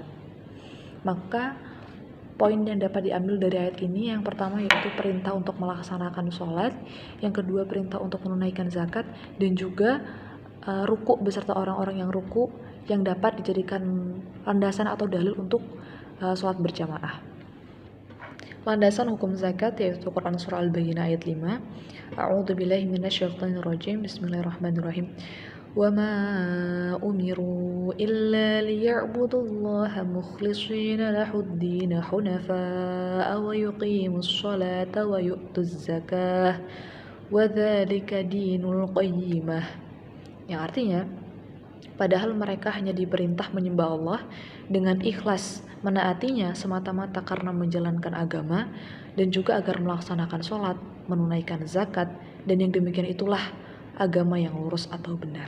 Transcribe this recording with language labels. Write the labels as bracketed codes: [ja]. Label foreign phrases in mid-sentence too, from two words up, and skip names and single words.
[id] Maka poin yang dapat diambil dari ayat ini, yang pertama yaitu perintah untuk melaksanakan sholat, yang kedua perintah untuk menunaikan zakat, dan juga ruku beserta orang-orang yang ruku yang dapat dijadikan landasan atau dalil untuk sholat berjamaah. Landasan hukum zakat yaitu Quran Surah Al-Bayyinah ayat 5. [ar] أعوذ بالله من الشيطان الرجيم. بسم الله الرحمن الرحيم. وما أمروا إلا ليعبدوا الله مخلصين له الدين حنفاء ويقيموا الصلاة ويؤتوا الزكاة وذلك دين القيمة. [id] Yang artinya, padahal mereka hanya diperintah menyembah Allah dengan ikhlas, menaatinya semata-mata karena menjalankan agama, dan juga agar melaksanakan sholat, menunaikan zakat, dan yang demikian itulah agama yang lurus atau benar.